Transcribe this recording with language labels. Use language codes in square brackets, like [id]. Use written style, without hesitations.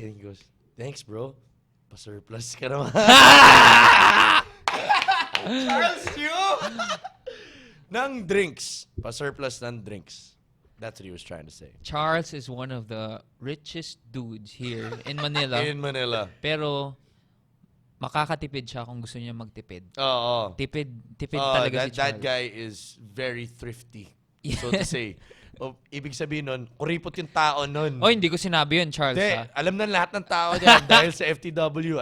[en] And he goes, thanks, bro. [tl] Pa-surplus ka naman. Charles Chu! Ng drinks. Pa-surplus ng drinks. [en] That's what he was trying to say. Charles is one of the richest dudes here in Manila. In Manila. [tl] Pero makakatipid siya kung gusto niya magtipid. Oo. Tipid talaga si Charles. [en] That guy is very thrifty, so to say. [tl] Ibig sabihin nun, kuripot yung tao nun. Oh, hindi ko sinabi yun, Charles. Hindi, Ha? alam na lahat ng tao dyan dahil sa FTW.